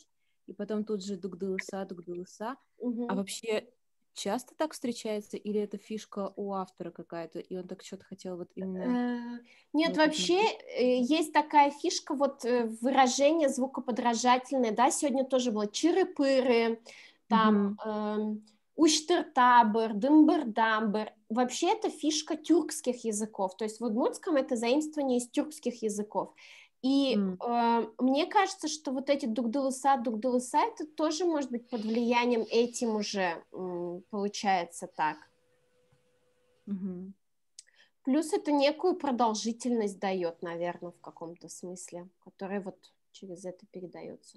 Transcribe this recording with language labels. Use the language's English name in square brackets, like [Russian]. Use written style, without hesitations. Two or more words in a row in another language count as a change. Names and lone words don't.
[Russian] И потом тут же «дугдылыса». А вообще часто так встречается, или это фишка у автора какая-то, и он так что-то хотел вот именно... Нет, вообще есть такая фишка, вот выражение звукоподражательное, да, сегодня тоже было чиры-пыры, там уштыр-табыр, дымбыр-дамбыр. Вообще это фишка тюркских языков, то есть в удмуртском это заимствование из тюркских языков. И мне кажется, что вот эти дугдылыса, это тоже может быть под влиянием этим уже получается так. Плюс это некую продолжительность дает, наверное, в каком-то смысле, которая вот через это передается.